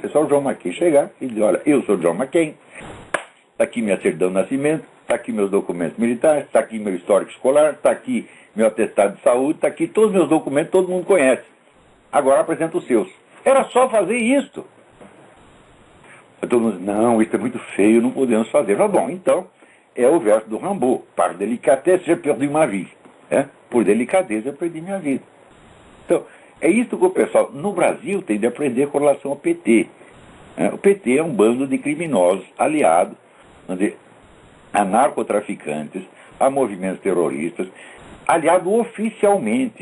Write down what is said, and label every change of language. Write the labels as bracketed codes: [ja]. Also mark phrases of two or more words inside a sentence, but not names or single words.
[pt] É só o John McCain chegar e dizer, olha, eu sou o John McCain, está aqui minha certidão de nascimento, está aqui meus documentos militares, está aqui meu histórico escolar, está aqui meu atestado de saúde, está aqui todos os meus documentos, todo mundo conhece. Agora apresenta os seus. Era só fazer isso. Todo mundo diz, não, isso é muito feio, não podemos fazer. Mas bom, então, é o verso do Rimbaud. [fr] Par délicatesse, j'ai perdu ma vie. [pt] Por delicadeza, eu perdi minha vida. Então, é isso que o pessoal no Brasil tem de aprender com relação ao PT. O PT é um bando de criminosos aliados a narcotraficantes, a movimentos terroristas, aliado oficialmente.